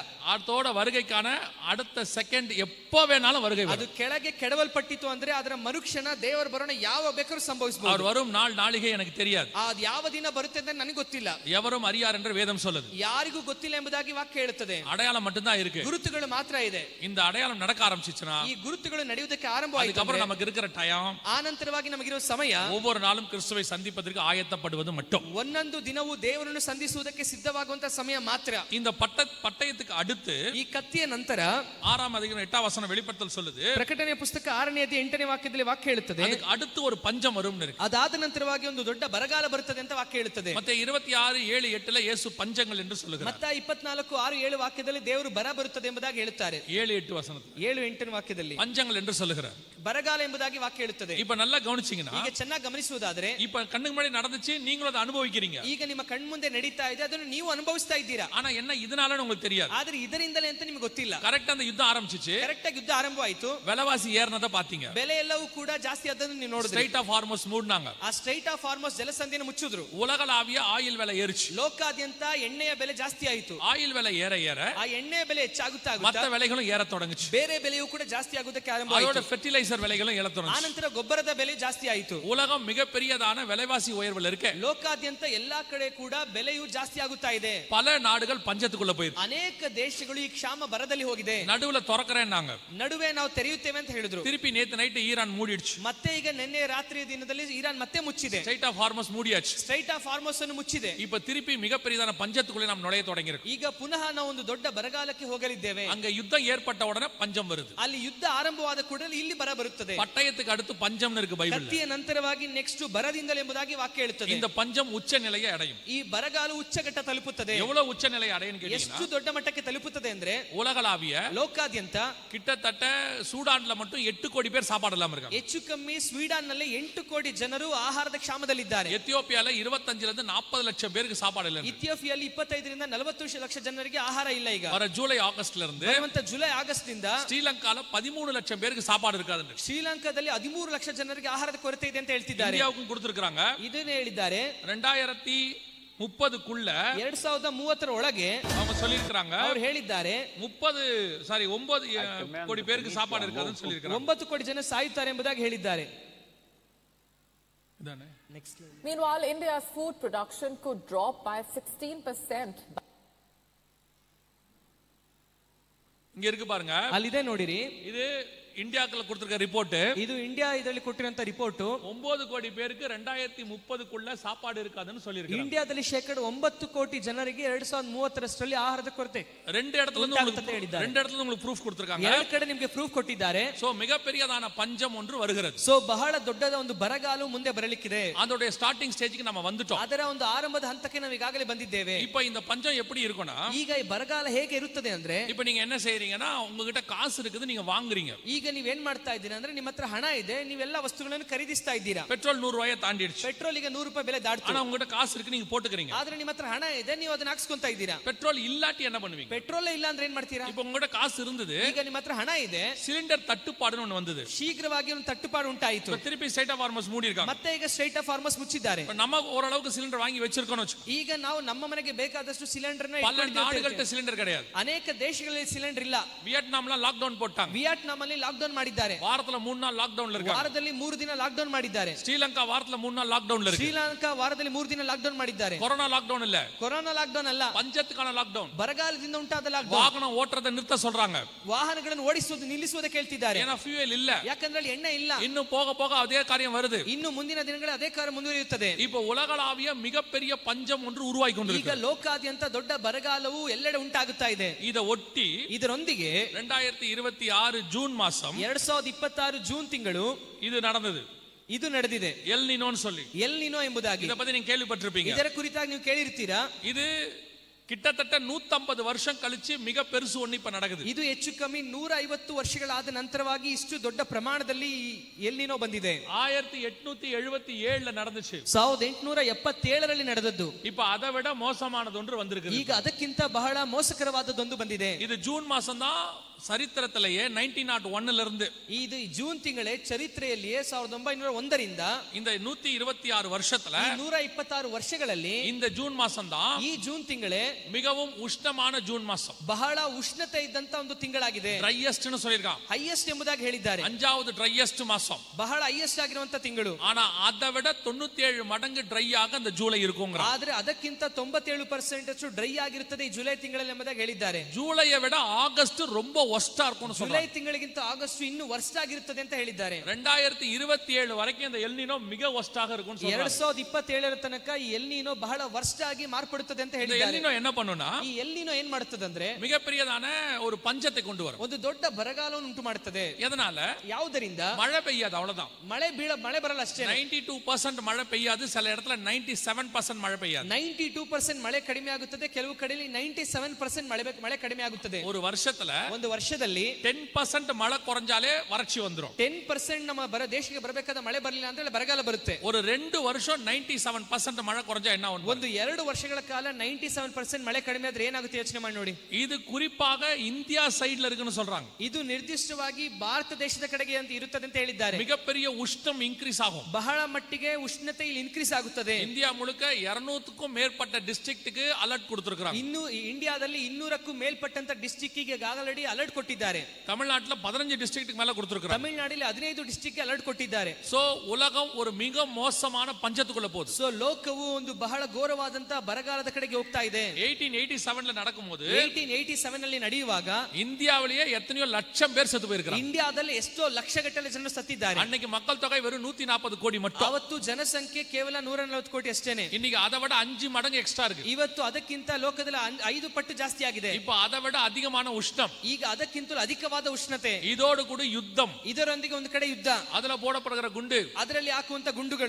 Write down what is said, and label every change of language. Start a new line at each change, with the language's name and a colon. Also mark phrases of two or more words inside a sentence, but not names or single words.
Tamil: அதோட வருகைக்கான அடுத்த செகண்ட் எப்போ வேணாலும் வருகை
Kannada: ಅದು
Tamil: வரும்.
Kannada: ಕೆಳಗೆ ಕೆಡವಲ್ಪಟ್ಟಿತು ಅಂದ್ರೆ ಅದರ ಮರುಕ್ಷಣ ದೇವರ ಬರೋಣ ಯಾವ ಬೇಕಾದ್ರೂ ಸಂಭವಿಸಬಹುದು.
Tamil: அவர் வரும் நாள் நாளிகை எனக்கு தெரியாது.
Kannada: ಅದು ಯಾವ ದಿನ ಬರುತ್ತೆ ಅಂತ ನನಗೆ ಗೊತ್ತಿಲ್ಲ.
Tamil: எவரும் அறியார் என்று வேதம் சொல்லுது.
Kannada: ಯಾರಿಗೂ ಗೊತ್ತಿಲ್ಲ ಎಂಬುದಾಗಿ ವಾಕ್ಯ ಹೇಳುತ್ತದೆ.
Tamil: அடையாளம் மட்டும்தான் இருக்கு.
Kannada: ಗುರುತುಗಳು ಮಾತ್ರ ಇದೆ.
Tamil: இந்த அடையாளம் நடக்க ஆரம்பிச்சுச்சுனா,
Kannada: ಈ ಗುರುತುಗಳು ನಡೆಯುವುದಕ್ಕೆ ಆರಂಭವಾಯಿತು.
Tamil: அதுக்கப்புறம் நமக்கு இருக்கிற டைம்,
Kannada: ಆ ನಂತರವಾಗಿ ನಮಗಿರುವ ಸಮಯ,
Tamil: ஒவ்வொரு நாளும் கிறிஸ்துவை சந்திப்பதற்கு ஆயத்தப்படுவது மட்டும்.
Kannada: ಒಂದೊಂದು ದಿನವೂ ದೇವರನ್ನು ಸಂಧಿಸುವುದಕ್ಕೆ ಸಿದ್ಧವಾಗುವಂತ ಸಮಯ ಮಾತ್ರ.
Tamil: இந்த பட்டயத்துக்கு அடுத்து,
Kannada: ಈ ಕತ್ತಿಯ ನಂತರ
Tamil: 6ஆம் அதிகாரம் 8ஆம் வசனம் வெளிப்படுத்தல் சொல்லுது,
Kannada: ಪ್ರಕಟಣೆಯ ಪುಸ್ತಕ 6ನೇ ಅಧ್ಯಾಯ 8ನೇ ವಾಕ್ಯದಲ್ಲಿ ವಾಕ್ಯ ಹೇಳುತ್ತದೆ,
Tamil: அதுக்கு அடுத்து ஒரு பஞ்சம் வரும்.
Kannada: ಅದಾದ ನಂತರವಾಗಿ ಒಂದು ದೊಡ್ಡ ಬರಗಾಲ ಬರುತ್ತದೆ ಅಂತ ವಾಕ್ಯ ಹೇಳುತ್ತದೆ.
Tamil: மத்தேயு 26:7-8 இயேசு இயேசு பஞ்சங்கள் என்று சொல்லுகிறார்.
Kannada: ಮತ್ತ 24:6-7 ವಾಕ್ಯದಲ್ಲಿ ದೇವರು ಬರ ಬರುತ್ತದೆ ಎಂಬುದಾಗಿ ಹೇಳುತ್ತಾರೆ.
Tamil: 7-8 ವಚನದಲ್ಲಿ
Kannada: 7-8 ವಾಕ್ಯದಲ್ಲಿ
Tamil: பஞ்சங்கள் என்று சொல்லுகிறார்.
Kannada: ಬರಗಾಲ ಎಂಬುದಾಗಿ ವಾಕ್ಯ ಹೇಳುತ್ತದೆ.
Tamil: இப்ப நல்லா கவனிச்சீங்கன்னா
Kannada: ಈಗ ಚೆನ್ನಾಗಿ ಗಮನಿಸುವುದಾದ್ರೆ
Tamil: இப்ப கண்ணுக்கு முன்னாடி நடந்துச்சு, நீங்களும் அதை அனுபவிக்கிறீங்க.
Kannada: ಈಗ ನಿಮ್ಮ ಕಣ್ಮುಂದೆ ನಡೀತಾ ಇದೆ, ಅದನ್ನು ನೀವು ಅನುಭವಿಸ್ತಾ ಇದ್ದೀರಾ.
Tamil: ஆனா என்ன இதனால உங்களுக்கு தெரியாது.
Kannada: ಆದ್ರೆ ಇದರಿಂದಲೇ ಅಂತ ನಿಮಗೆ ಗೊತ್ತಿಲ್ಲ.
Tamil: கரெக்ட்டா அந்த யுத்தம் ஆரம்பிச்சிச்சு,
Kannada: ಕರೆಕ್ಟ್ ಆಗಿ ಯುದ್ಧ ಆರಂಭವಾಯಿತು,
Tamil: விலைவாசி ஏறினத பாத்தீங்க,
Kannada: ಬೆಲೆ ಎಲ್ಲವೂ ಕೂಡ ಜಾಸ್ತಿ ಆದನ್ನು ನೀವು ನೋಡಿದ್ರಿ.
Tamil: ஸ்ட்ரைட் ஆஃப் ஹார்மோஸ் மூடுனாங்க,
Kannada: ಆ ಸ್ಟ್ರೈಟ್ ಆಫ್ ಹಾರ್ಮೋಸ್ ಜಲಸಂಧಿಯನ್ನು ಮುಚ್ಚಿದ್ರು.
Tamil: உலகளாவிய ஆயில் விலை ஏறிச்சு,
Kannada: ಲೋಕಾದ್ಯಂತ ಎಣ್ಣೆಯ ಬೆಲೆ ಜಾಸ್ತಿ ಆಯಿತು.
Tamil: ஆயில் விலை ஏற ஏற
Kannada: ಆ ಎಣ್ಣೆಯ ಬೆಲೆ ಹೆಚ್ಚಾಗುತ್ತಾ
Tamil: மத்த விலைகளும் ஏற தொடங்குச்சு,
Kannada: ಬೇರೆ ಬೆಲೆಯೂ ಕೂಡ ಜಾಸ್ತಿ ಆಗುವುದಕ್ಕೆ
Tamil: அதோட
Kannada: ಆರಂಭವಾಯಿತು.
Tamil: ஃபெர்டிலைசர் விலைகளும் ஏற தொடங்குச்சு.
Kannada: ಆನಂತರ ಗೊಬ್ಬರದ ಬೆಲೆ ಜಾಸ್ತಿ ಆಯಿತು.
Tamil: உலகம் மிகப்பெரியதான விலைவாசி உயர்வுல இருக்கு.
Kannada: ಲೋಕಾದ್ಯಂತ ಎಲ್ಲಾ ಕಡೆ ಕೂಡ ಬೆಲೆಯು ಜಾಸ್ತಿ ಆಗುತ್ತಾ ಇದೆ.
Tamil: பல நாடுகள் பஞ்சத்துக்குள்ள போயிருக்கு.
Kannada: ಅನೇಕ ದೇಶಗಳು ಈ ಕ್ಷಾಮ ಬರದಲ್ಲಿ ಹೋಗಿದೆ.
Tamil: நடுவுல திறக்கறேன்னாங்க,
Kannada: ನಡುವೆ ನಾವು ತೆರೆಯುತ್ತೇವೆ ಅಂತ ಹೇಳಿದ್ರು.
Tamil: திருப்பி நேத்து நைட் ஈரான் மூடிடுச்சு,
Kannada: ಮತ್ತೆ ಈಗ ನಿನ್ನೆ ರಾತ್ರಿಯ ದಿನದಲ್ಲಿ ಇರಾನ್ ಮತ್ತೆ ಮುಚ್ಚಿದೆ.
Tamil: ஸ்ட்ரைட் ஆஃப் ஹார்மோஸ் மூடியாச்சு.
Kannada: ಸ್ಟ್ರೈಟ್ ಆಫ್ ಹಾರ್ಮೋಸ್ ಅನ್ನು ಮುಚ್ಚಿದೆ.
Tamil: இப்ப திருப்பி மிகப்பெரியதான பஞ்சத்துக்குள்ள நாம் நுழைய தொடங்கிருக்கு.
Kannada: ಈಗ ಪುನಃ ನಾವು ಒಂದು ದೊಡ್ಡ ಬರಗಾಲಕ್ಕೆ ಹೋಗಲಿದ್ದೇವೆ.
Tamil: அங்க யுத்தம் ஏற்பட்ட உடனே பஞ்சம் வருது.
Kannada: ಅಲ್ಲಿ ಯುದ್ಧ ಆರಂಭವಾದ ಕೂಡಲೇ ಇಲ್ಲಿ ಬರ ಬರುತ್ತದೆ.
Tamil: பட்டயத்துக்கு அடுத்து பஞ்சம்னு இருக்கு பைபிள்ல.
Kannada: ಕತ್ತಿಯ ನಂತರವಾಗಿ ನೆಕ್ಸ್ಟ್ ಬರದಿಂದಲೇ ಎಂಬುದಾಗಿ ವಾಕ್ಯ ಹೇಳುತ್ತದೆ.
Tamil: இந்த பஞ்சம் உச்ச நிலையை அடையும்.
Kannada: ಈ ಬರಗಾಲ ಉಚ್ಚಘಟ್ಟ ತಲುಪುತ್ತದೆ.
Tamil: எவ்வளவு உச்ச நிலை அடையும்
Kannada: ಎಷ್ಟು
Tamil: கேட்டீங்கன்னா,
Kannada: ದೊಡ್ಡ ಮಟ್ಟಕ್ಕೆ ತಲುಪುತ್ತದೆ ಅಂದ್ರೆ
Tamil: உலகளாவிய
Kannada: ಲೋಕಾದ್ಯಂತ
Tamil: கிட்டத்தட்ட சூடான்ல மட்டும் 8 கோடி பேர் சாப்பாடு இல்லாம இருக்காங்க.
Kannada: ಹೆಚ್ಚು ಕಮ್ಮಿ ಸ್ವೀಡನ್ ನಲ್ಲಿ 8 ಕೋಟಿ ಜನರು ಆಹಾರದ ಕ್ಷಾಮದಲ್ಲಿದ್ದಾರೆ.
Tamil: எத்தியோப்பியால 25 ல இருந்து 40 லட்சம் பேருக்கு சாப்பாடு இல்ல.
Kannada: ಇಥಿಯೋಪಿಯಲ್ಲಿ 25 ರಿಂದ 40 ಲಕ್ಷ ಜನರಿಗೆ ಆಹಾರ ಇಲ್ಲ. ಈಗ
Tamil: வர ஜூலை ஆகஸ்ட்ல இருந்து
Kannada: ಬರುವಂತ ಜುಲೈ ಆಗಸ್ಟ್ ನಿಂದ
Tamil: ஸ்ரீலங்கால 13 லட்சம் பேருக்கு சாப்பாடு இருக்காது.
Kannada: ಶ್ರೀಲಂಕಾದಲ್ಲಿ 13 ಲಕ್ಷ ಜನರಿಗೆ ಆಹಾರದ ಕೊರತೆ ಇದೆ ಅಂತ ಹೇಳ್ತಿದ್ದಾರೆ.
Tamil: இந்தியாவுக்கும் கொடுத்திருக்காங்க.
Kannada: ಇದನ್ನೇ ಹೇಳಿದ್ದಾರೆ.
Tamil: 2030க்குள்ள
Kannada: 2030 ಒಳಗೆ
Tamil: அவங்க சொல்லிருக்காங்க,
Kannada: ಅವರು ಹೇಳಿದ್ದಾರೆ
Tamil: 9 கோடி பேருக்கு சாப்பாடு இருக்காதுன்னு சொல்லிருக்காங்க.
Kannada: 9 ಕೋಟಿ ಜನ ಸಾಯುತ್ತಾರೆ ಎಂಬುದಾಗಿ ಹೇಳಿದ್ದಾರೆ.
Tamil: இதானே.
English: Meanwhile, India's food production could drop by 16%.
Tamil: இங்க இருக்கு பாருங்க,
Kannada: ಅಲ್ಲಿದೆ ನೋಡಿರಿ.
Tamil: இது இந்தியாக்குள்ள கொடுத்திருக்க ரிப்போர்ட்.
Kannada: ಇದು ಇಂಡಿಯಾ ಇದರಲ್ಲಿ ಕೊಟ್ಟಿರುವಂತ ರಿಪೋರ್ಟ್.
Tamil: 9 கோடி பேருக்கு 2030க்குள்ள சாப்பாடு இருக்காதுன்னு சொல்லிருக்காங்க.
Kannada: ಇಂಡಿಯಾದಲ್ಲಿ 9 ಕೋಟಿ ಜನರಿಗೆ 2030 ಆಹಾರದ ಕೊರತೆ.
Tamil: ரெண்டு இடத்துல உங்களுக்கு ப்ரூஃப் கொடுத்திருக்காங்க.
Kannada: ಎರಡು ಕಡೆ ನಿಮಗೆ ಪ್ರೂಫ್ ಕೊಟ್ಟಿದ್ದಾರೆ.
Tamil: சோ மிகப்பெரியதான பஞ்சம் ஒன்று வருகிறது.
Kannada: ಸೋ ಬಹಳ ದೊಡ್ಡದ ಒಂದು ಬರಗಾಲ ಮುಂದೆ ಬರಲಿಕ್ಕಿದೆ.
Tamil: அதோட
English: starting stage
Tamil: நம்ம வந்துட்டோம்.
Kannada: ಅದರ ಒಂದು ಆರಂಭದ ಹಂತಕ್ಕೆ ನಾವು ಈಗಾಗಲೇ ಬಂದಿದ್ದೇವೆ.
Tamil: இப்போ இந்த பஞ்சம் எப்படி இருக்கும்னா,
Kannada: ಈಗ ಈ ಬರಗಾಲ ಹೇಗೆ ಇರುತ್ತದೆ ಅಂದ್ರೆ,
Tamil: இப்போ நீங்க என்ன செய்றீங்கன்னா, உங்ககிட்ட காசு இருக்குது, நீங்க வாங்குறீங்க.
Kannada: ಈಗ ನೀವೇನ್ ಮಾಡ್ತಾ ಇದ್ದೀರಾ ಅಂದ್ರೆ, ನಿಮ್ಮ ಹತ್ರ ಹಣ ಇದೆ, ನೀವೆಲ್ಲ ವಸ್ತುಗಳನ್ನು ಖರೀದಿಸ್ತಾ ಇದ್ದೀರಾ.
Tamil: பெட்ரோல் 100 ரூபாயை தாண்டிடுச்சு.
Kannada: ಪೆಟ್ರೋಲ್ ಈಗ 100 ರೂಪಾಯಿ ಬೆಲೆ ದಾಟ್ತು.
Tamil: ஆனா உங்ககிட்ட காசு இருக்கு, நீங்க போட்டுக்கிறீங்க.
Kannada: ಆದ್ರೆ ನಿಮ್ಮ ಹತ್ರ ಹಣ ಇದೆ, ನೀವು ಅದನ್ನ ಹಾಕ್ಸ್ಕೊಂತಾ ಇದ್ದೀರಾ.
Tamil: பெட்ரோல் இல்லாட்டி என்ன பண்ணுவீங்க?
Kannada: ಪೆಟ್ರೋಲ್ ಇಲ್ಲ ಅಂದ್ರೆ ಏನ್ ಮಾಡ್ತೀರಾ?
Tamil: இப்போ உங்ககிட்ட காசு இருந்தது,
Kannada: ಈಗ ನಿಮ್ಮ ಹತ್ರ ಹಣ ಇದೆ,
Tamil: சிலிண்டர் தட்டுப்பாடுன்னு ஒன்னு வந்தது,
Kannada: ಶೀಘ್ರವಾಗಿ ಒಂದು ತಟ್ಟುಪಾಡು ಉಂಟಾಯಿತು.
Tamil: இப்ப திருப்பி ஸ்ட்ரைட் ஆஃப் ஹார்மோஸ் மூடி இருக்காங்க.
Kannada: ಮತ್ತೆ ಈಗ ಸ್ಟ್ರೈಟ್ ಆಫ್ ಹಾರ್ಮೋಸ್ ಮುಚ್ಚಿದ್ದಾರೆ.
Tamil: இப்ப நம்ம ஓரளவுக்கு சிலிண்டர் வாங்கி வச்சிருக்கோம்னு வெச்சு,
Kannada: ಈಗ ನಾವು ನಮ್ಮ ಮನೆಗೆ ಬೇಕಾದಷ್ಟು ಸಿಲಿಂಡರ್ ನ
Tamil: பல நாடுகள்ட்ட சிலிண்டர் கிடையாது.
Kannada: ಅನೇಕ ದೇಶಗಳಲ್ಲಿ ಸಿಲಿಂಡರ್ ಇಲ್ಲ.
Tamil: வியட்நாம்ல லாக் டவுன் போட்டாங்க.
Kannada: ವಿಯೆಟ್ನಾಂ ಅಲ್ಲಿ ಲಾಕ್ ಡೌನ್ ಮಾಡಿದ್ದಾರೆ.
Tamil: வாரத்துல 3 நாள் லாக் டவுன்ல இருக்காங்க.
Kannada: ವಾರದಲ್ಲಿ 3 ದಿನ ಲಾಕ್ ಡೌನ್ ಮಾಡಿದ್ದಾರೆ.
Tamil: ஸ்ரீலங்கா வாரத்துல 3 நாள் லாக் டவுன்ல இருக்கு.
Kannada: ಶ್ರೀಲಂಕಾ ವಾರದಲ್ಲಿ 3 ದಿನ ಲಾಕ್ ಡೌನ್ ಮಾಡಿದ್ದಾರೆ.
Tamil: கொரோனா லாக் டவுன் இல்ல,
Kannada: ಕೊರೋನಾ ಲಾಕ್ ಡೌನ್ ಅಲ್ಲ,
Tamil: பஞ்சத்துக்கான லாக் டவுன்.
Kannada: ಬರಗಾಲದಿಂದ ಉಂಟಾದ ಲಾಕ್ ಡೌನ್.
Tamil: வாகனம் ஓட்டுறதை நிறுத்த சொல்றாங்க.
Kannada: ವಾಹನಗಳನ್ನು ಓಡಿಸುವುದು ನಿಲ್ಲಿಸುವುದಕ್ಕೆ ಹೇಳ್ತಿದ್ದಾರೆ.
Tamil: ஏன்னா ಫ್ಯೂಯಲ್ இல்ல,
Kannada: ಯಾಕಂದ್ರೆ ಅಲ್ಲಿ ಎಣ್ಣೆ ಇಲ್ಲ.
Tamil: இன்னும் போக போக அதே காரியம் வருது.
Kannada: ಇನ್ನು ಮುಂದಿನ ದಿನಗಳಲ್ಲಿ ಅದೇ ಕಾರ್ಯ ಮುಂದುವರಿಯುತ್ತದೆ.
Tamil: இப்போ உலகளாவிய மிகப்பெரிய பஞ்சம் ஒன்று உருவாகி
Kannada: ಈಗ
Tamil: கொண்டிருக்கு.
Kannada: ಲೋಕಾದ್ಯಂತ ದೊಡ್ಡ ಬರಗಾಲವು ಎಲ್ಲೆಡೆ ಉಂಟಾಗುತ್ತಾ ಇದೆ.
Tamil: இத ஒட்டி
Kannada: ಇದರೊಂದಿಗೆ
Tamil: 2026 ஜூன் மாசம்
Kannada: 2026 ಜೂನ್ ತಿಂಗಳು
Tamil: இது நடந்தது.
Kannada: ಇದು ನಡೆದಿದೆ.
Tamil: எல் நினோன்னு சொல்லி,
Kannada: ಎಲ್ ನಿನೋ ಎಂಬುದಾಗಿ.
Tamil: இத பத்தி நீங்க கேள்விப்பட்டிருப்பீங்க.
Kannada: ಇದರ ಕುರಿತಾಗಿ ನೀವು ಕೇಳಿರ್ತೀರಾ.
Tamil: இது கிட்டத்தட்ட 150 வருஷம் கழிச்சு மிக பெருசு ஒண்ணு இப்ப நடக்குது.
Kannada: ಇದು ಹೆಚ್ಚು ಕಮ್ಮಿ 150 ವರ್ಷಗಳಾದ ನಂತರವಾಗಿ ಇಷ್ಟು ದೊಡ್ಡ ಪ್ರಮಾಣದಲ್ಲಿ ಎಲ್ ನಿನೋ ಬಂದಿದೆ.
Tamil: 1877ல நடந்துச்சு.
Kannada: 1877ರಲ್ಲಿ ನಡೆದದ್ದು.
Tamil: இப்ப அதை விட மோசமானது ஒன்று வந்திருக்கு.
Kannada: ಈಗ ಅದಕ್ಕಿಂತ ಬಹಳ ಮೋಸಕರವಾದದ್ದೊಂದು ಬಂದಿದೆ.
Tamil: இது ஜூன் மாசம் தான் சரித்திரத்திலேயே 1901ல இருந்து,
Kannada: ಇದು ಜೂನ್ ತಿಂಗಳೇ ಚರಿತ್ರೆಯಲ್ಲಿಯೇ 1901 ರಿಂದ
Tamil: இந்த 126 வருஷத்துல
Kannada: 126 ವರ್ಷಗಳಲ್ಲಿ
Tamil: இந்த ஜூன் மாசம் தான்
Kannada: ಈ ಜೂನ್ ತಿಂಗಳೇ
Tamil: மிகவும் உஷ்ணமான ஜூன் மாசம்.
Kannada: ಬಹಳ ಉಷ್ಣತೆ ಇದ್ದಂತ ಒಂದು ತಿಂಗಳಾಗಿದೆ.
Tamil: ட்ரையஸ்ட்னு சொல்லிருக்கான்.
Kannada: ಹೈಯೆಸ್ಟ್ ಎಂಬುದಾಗಿ ಹೇಳಿದ್ದಾರೆ.
Tamil: 5வது ட்ரையஸ்ட் மாசம்,
Kannada: ಬಹಳ ಹೈಯೆಸ್ಟ್ ಆಗಿರುವಂತ ತಿಂಗಳು.
Tamil: ஆனா அதை விட 97 மடங்கு ட்ரை ஆக அந்த ஜூலை இருக்குங்க.
Kannada: ಆದ್ರೆ ಅದಕ್ಕಿಂತ 97% ಅಷ್ಟು ಡ್ರೈ ಆಗಿರುತ್ತದೆ ಈ ಜುಲೈ ತಿಂಗಳಲ್ಲಿ ಎಂಬುದಾಗಿ ಹೇಳಿದ್ದಾರೆ.
Tamil: ஜூலையை விட ஆகஸ்ட் ரொம்ப ஒஸ்டா இருக்கும்னு
Kannada: ಜುಲೈ
Tamil: சொல்றாங்க.
Kannada: ತಿಂಗಳಿಗಿಂತ ಆಗಸ್ಟ್ ಇನ್ನು ವರ್ಸ್ಟ್ ಆಗಿರುತ್ತದೆ ಅಂತ ಹೇಳಿದ್ದಾರೆ.
Tamil: 2027 ವರೆக்கும் இந்த எல்னினோ மிக ஒஸ்டாக இருக்கும்னு சொல்றாங்க.
Kannada: 2027 ತನಕ ಈ ಎಲ್ನಿನೋ ಬಹಳ ವರ್ಸ್ಟ್ ಆಗಿ ಮಾರ್ಪಡುತ್ತದೆ ಅಂತ
Tamil: இந்த
Kannada: ಹೇಳಿದ್ದಾರೆ.
Tamil: எல்னினோ என்ன பண்ணும்னா
Kannada: ಈ ಎಲ್ನಿನೋ ಏನ್ ಮಾಡುತ್ತದೆ ಅಂದ್ರೆ
Tamil: மிகப்பெரியதான ஒரு பஞ்சத்தை கொண்டு வரும்.
Kannada: ಒಂದು ದೊಡ್ಡ ಬರಗಾಲವನ್ನು ಉಂಟು ಮಾಡುತ್ತದೆ.
Tamil: எதனால?
Kannada: ಯಾವುದರಿಂದ?
Tamil: மழை பெய்யாது, அவ்வளவுதான்.
Kannada: ಮಳೆ ಬರಲ್ಲ ಅಷ್ಟೇ.
Tamil: 92% மழை பெய்யாது, சில இடத்துல 97% மழை பெய்யாது.
Kannada: 92% ಮಳೆ ಕಡಿಮೆ ಆಗುತ್ತದೆ, ಕೆಲವು ಕಡೆಯಲ್ಲಿ 97% ಮಳೆ ಕಡಿಮೆ ಆಗುತ್ತದೆ.
Tamil: ஒரு வருஷத்துல
Kannada: ಒಂದು ವರ್ಷದಲ್ಲಿ
Tamil: 10% மழை குறைஞ்சாலே வறட்சி வந்துரும்.
Kannada: 10% ನಮ್ಮ ದೇಶಕ್ಕೆ ಬರಬೇಕಾದ ಮಳೆ ಬರಲಿಲ್ಲ ಅಂದ್ರೆ ಬರಗಾಲ ಬರುತ್ತೆ.
Tamil: ஒரு 2 வருஷம் 97% மழை குறைஞ்சா என்ன ஆகும்?
Kannada: ಒಂದು 2 ವರ್ಷಗಳ ಕಾಲ 97% ಮಳೆ ಕಡಿಮೆ ಆದ್ರೆ ಏನಾಗುತ್ತೆ ಯೋಚನೆ ಮಾಡಿ ನೋಡಿ.
Tamil: இது குறிப்பாக இந்தியா சைடுல இருக்குன்னு சொல்றாங்க.
Kannada: ಇದು ನಿರ್ದಿಷ್ಟವಾಗಿ ಭಾರತ ದೇಶದ ಕಡೆಗೆ ಅಂತ ಇರುತ್ತದೆ ಅಂತ ಹೇಳಿದ್ದಾರೆ.
Tamil: மிகப்பெரிய உஷ்ணம் இன்க்ரீஸ் ஆகும்.
Kannada: ಬಹಳ ಮಟ್ಟಿಗೆ ಉಷ್ಣತೆ ಇಲ್ಲಿ ಇನ್ಕ್ರೀಸ್ ಆಗುತ್ತದೆ.
Tamil: இந்தியா முழுக்க 200க்கும் மேற்பட்ட டிஸ்ட்ரிக்ட்டுக்கு ಅಲರ್ಟ್ கொடுத்திருக்காங்க.
Kannada: ಇನ್ನು ಇಂಡಿಯಾದಲ್ಲಿ 200ಕ್ಕೂ ಮೇಲ್ಪಟ್ಟಂತ ಡಿಸ್ಟ್ರಿಕ್ಟ್ ಗೆ
English: already alert
Kannada: ಕೊಟ್ಟಿದ್ದಾರೆ.
Tamil: தமிழ்நாட்டுல 15 டிஸ்ட்ரிக்ட்டுக்கு மேல கொடுத்திருக்காங்க.
Kannada: ತಮಿಳುನಾಡಿನಲ್ಲಿ 15 ಡಿಸ್ಟ್ರಿಕ್ಟ್ ಗೆ ಅಲರ್ಟ್ ಕೊಟ್ಟಿದ್ದಾರೆ.
Tamil: சோ உலகம் ஒரு மிக மோசமான பஞ்சத்துக்குள்ள போகுது.
Kannada: ಸೊ ಲೋಕವು ಒಂದು ಬಹಳ ಘೋರವಾದಂತ ಬರಗಾಲದ ಕಡೆಗೆ ಹೋಗ್ತಾ ಇದೆ.
Tamil: 1887ல நடக்கும்போது
Kannada: 1887 ನಲ್ಲಿ ನಡೆಯುವಾಗ
Tamil: இந்தியாவிலேயே எத்தனையோ லட்சம் பேர் செத்து போயிருக்காங்க.
Kannada: ಇಂಡಿಯಾದಲ್ಲಿ ಎಷ್ಟೋ ಲಕ್ಷಗಟ್ಟಲೆ ಜನರು ಸತ್ತಿದ್ದಾರೆ.
Tamil: அன்னைக்கு மக்கள் தொகை வெறும் 140 கோடி மட்டும்.
Kannada: ಅವತ್ತು ಜನಸಂಖ್ಯೆ ಕೇವಲ 140 ಕೋಟಿ ಅಷ್ಟೇನೆ.
Tamil: இன்னைக்கு அதை விட 5 மடங்கு எக்ஸ்ட்ரா இருக்கு.
Kannada: ಇವತ್ತು ಅದಕ್ಕಿಂತ ಲೋಕದಲ್ಲಿ 5 ಪಟ್ಟು ಜಾಸ್ತಿ ಆಗಿದೆ.
Tamil: இப்போ அதை விட அதிகமான உஷ்ணம்,
Kannada: ಈಗ ಅದಕ್ಕಿಂತಲೂ ಅಧಿಕವಾದ ಉಷ್ಣತೆ,
Tamil: இதோடு கூட யுத்தம்,
Kannada: ಇದರೊಂದಿಗೆ ಒಂದು ಕಡೆ ಯುದ್ಧ,
Tamil: அதுல போடப்படுகிற குண்டு,
Kannada: ಅದರಲ್ಲಿ ಹಾಕುವಂತ ಗುಂಡುಗಳು,